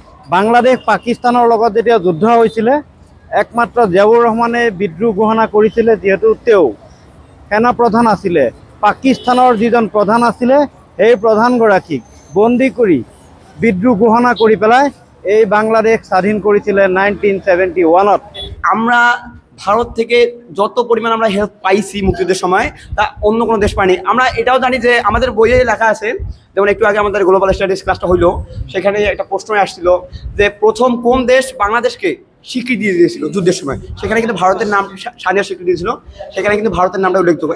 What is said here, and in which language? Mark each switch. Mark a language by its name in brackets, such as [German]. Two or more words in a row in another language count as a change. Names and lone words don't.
[Assamese] বাংলাদেশ পাকিস্তানৰ লগত যেতিয়া যুদ্ধ হৈছিলে একমাত্ৰ জিয়াউৰ ৰহমানে বিদ্ৰোহ ঘোষণা কৰিছিলে, যিহেতু তেওঁ সেনা প্ৰধান আছিলে। পাকিস্তানৰ যিজন প্ৰধান আছিলে সেই প্ৰধানগৰাকীক বন্দী কৰি বিদ্ৰোহ ঘোষণা কৰি পেলাই এই বাংলাদেশ [Bangla] স্বাধীন করেছিলেন [Assamese] 1971 [Bangla] আমরা ভারত থেকে যত পরিমাণ আমরা হেল্প পাইছি মুক্তিযুদ্ধের সময় তা অন্য কোনো দেশ পাইনি। আমরা এটাও জানি যে আমাদের বইয়ে লেখা আছে, যেমন একটু আগে আমাদের [English] global studies [Bangla] ক্লাসটা হইলো, সেখানে একটা প্রশ্ন আসছিল যে প্রথম কোন দেশ বাংলাদেশকে স্বীকৃতি দিয়েছিল যুদ্ধের সময়, সেখানে কিন্তু ভারতের নাম স্বাধীনতা স্বীকৃতি দিয়েছিল, সেখানে কিন্তু ভারতের নামটা উল্লেখযোগ্য।